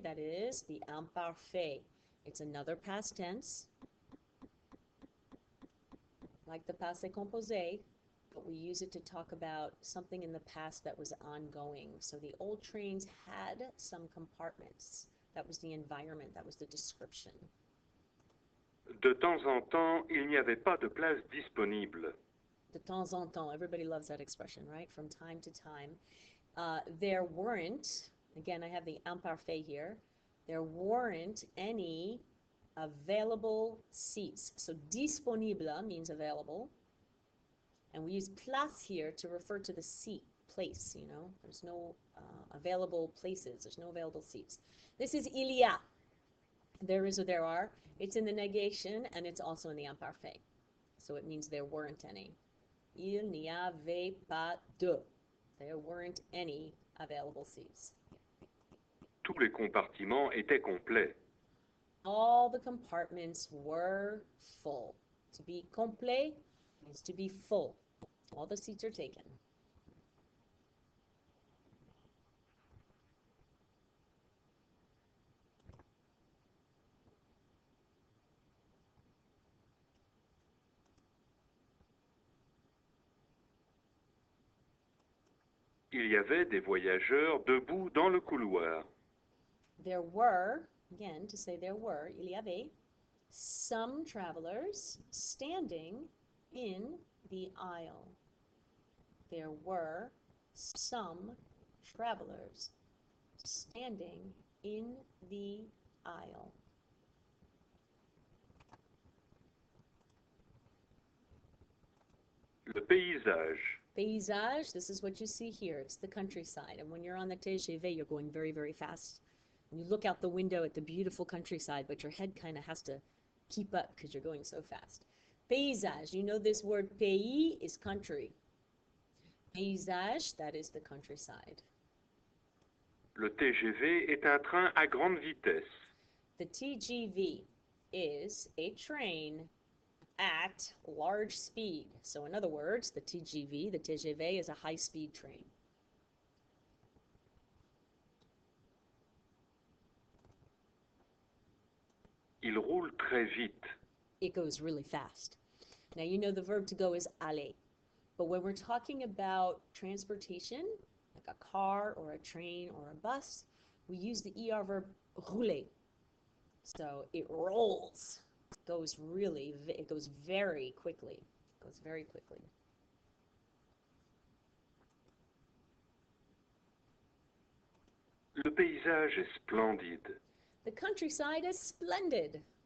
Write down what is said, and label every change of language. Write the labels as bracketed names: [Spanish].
[English] That is the imparfait. It's another past tense, like the passé composé, but we use it to talk about something in the past that was ongoing. So the old trains had some compartments. That was the environment, that was the description. [French] De temps en temps, il n'y avait pas de place disponible. De temps en temps, [English] everybody loves that expression, right? From time to time. There weren't, again, I have the imparfait here, there weren't any available seats. So disponible means available. And we use place here to refer to the seat, place, you know. There's no available places. There's no available seats. This is il y a. There is or there are. It's in the negation, and it's also in the imparfait. So it means there weren't any. [French] Il n'y avait pas de. [English] There weren't any available seats. [French] Tous les compartiments étaient complets. [English] All the compartments were full. To be complet means to be full. All the seats are taken. [French] Il y avait des voyageurs debout dans le couloir. [English] There were, again, to say there were, [French] il y avait, [English] some travelers standing in the aisle. There were some travelers standing in the aisle. [French] Le paysage. [English] Paysage, this is what you see here. It's the countryside. And when you're on the TGV, you're going very, very fast. And you look out the window at the beautiful countryside, but your head kind of has to keep up because you're going so fast. Paysage, you know this word pays is country. Paysage, that is the countryside. [French] Le TGV est un train à grande vitesse. [English] The TGV is a train at large speed. So in other words, the TGV, the TGV is a high-speed train. [French] Il roule très vite. [English] It goes really fast. Now you know the verb to go is aller. But when we're talking about transportation, like a car or a train or a bus, we use the ER verb rouler. So it rolls. It goes very quickly. It goes very quickly. [French] Le paysage est splendide. [English] The countryside is splendid.